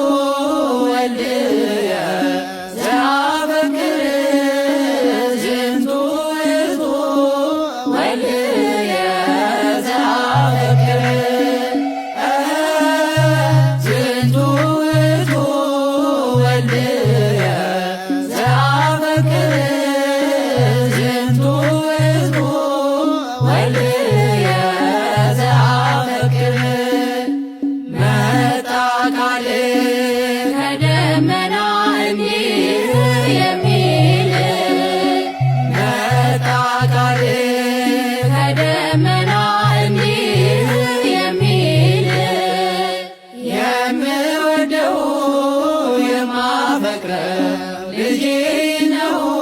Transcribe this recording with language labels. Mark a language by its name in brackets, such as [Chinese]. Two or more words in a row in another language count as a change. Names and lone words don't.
[Geez] ወልድየ ዘአፈቅር ዝንቱ ውእቱ ወልድየ ዘአፈቅር ዝንቱ ውእቱ ወልድየ ዘአፈቅር ዝንቱ ውእቱ ወልድየ ዘአፈቅር [Amharic] መጣ ቃል ከደመና እንዲህ የሚል መጣ ቃል ከደመና እንዲህ የሚል የምወደው የማፈቅረው ልጄ ነው